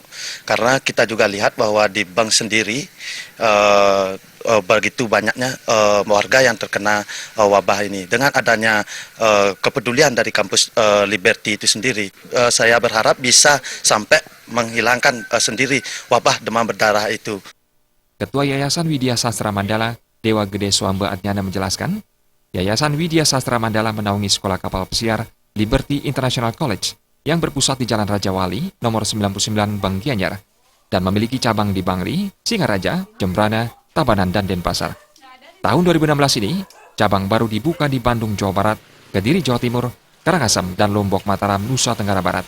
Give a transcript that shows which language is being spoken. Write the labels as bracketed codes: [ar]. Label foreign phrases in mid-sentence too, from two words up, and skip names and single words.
[id] Karena kita juga lihat bahwa di Beng sendiri begitu banyaknya warga yang terkena wabah ini. Dengan adanya kepedulian dari Kampus Liberty itu sendiri, saya berharap bisa sampai menghilangkan sendiri wabah demam berdarah itu. Ketua Yayasan Widya Sastra Mandala, Dewa Gede Swambe Atnyana menjelaskan, Yayasan Widya Sastra Mandala menaungi Sekolah Kapal Pesiar Liberty International College yang berpusat di Jalan Raja Wali, nomor 99 Beng Gianyar, dan memiliki cabang di Bangli, Singaraja, Jembrana, Tabanan, dan Denpasar. Tahun 2016 ini, cabang baru dibuka di Bandung, Jawa Barat, Kediri, Jawa Timur, Karangasem, dan Lombok, Mataram, Nusa Tenggara Barat.